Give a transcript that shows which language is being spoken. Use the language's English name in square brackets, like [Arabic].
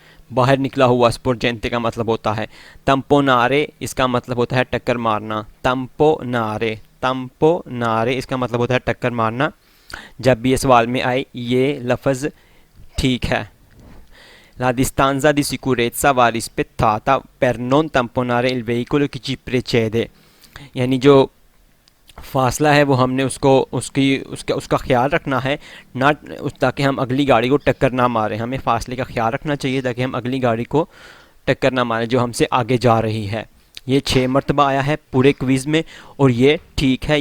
[Hindi] बाहर निकला हुआ स्पोर्जेंटे का मतलब होता है। तम्पोनारे इसका मतलब होता है टक्कर मारना। तम्पोनारे। तम्पोनारे इसका मतलब होता है टक्कर मारना। जब भी ये सवाल में आए ये लफ्ज़ ठीक है। [Italian] La distanza di sicurezza va rispettata per non tamponare il veicolo che ci precede। [Hindi] यानी जो फासला है वो हमने उसका ख्याल रखना है ना, ताकि हम अगली गाड़ी को टक्कर ना मारें। हमें फासले का ख्याल रखना चाहिए ताकि हम अगली गाड़ी को टक्कर ना मारें जो हमसे आगे जा रही है। ये 6 मरतबा आया है पूरे क्विज़ में और ये ठीक है।